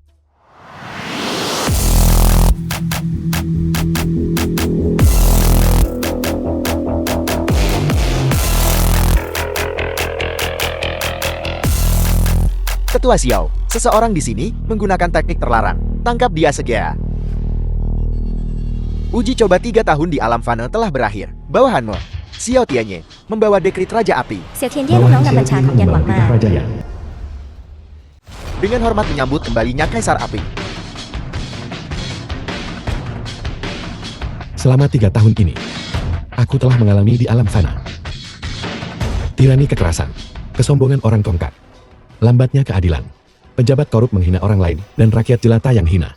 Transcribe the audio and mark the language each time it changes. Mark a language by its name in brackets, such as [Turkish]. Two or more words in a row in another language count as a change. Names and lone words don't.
[Indonesian] Tetua Xiao, seseorang di sini menggunakan teknik terlarang. Tangkap dia segera. Uji coba 3 tahun di alam fana telah berakhir. Bawahanmu, Xiao Tianyi, membawa dekrit Raja Api. [Thai] 小甜爹ลูกน้องนำบัญชาของยันหวังมา [Indonesian] Raja Yan. Dengan hormat menyambut kembalinya Kaisar Api. Selama 3 tahun ini, aku telah mengalami di alam fana. Tirani kekerasan, kesombongan orang tongkat, lambatnya keadilan, pejabat korup menghina orang lain, dan rakyat jelata yang hina.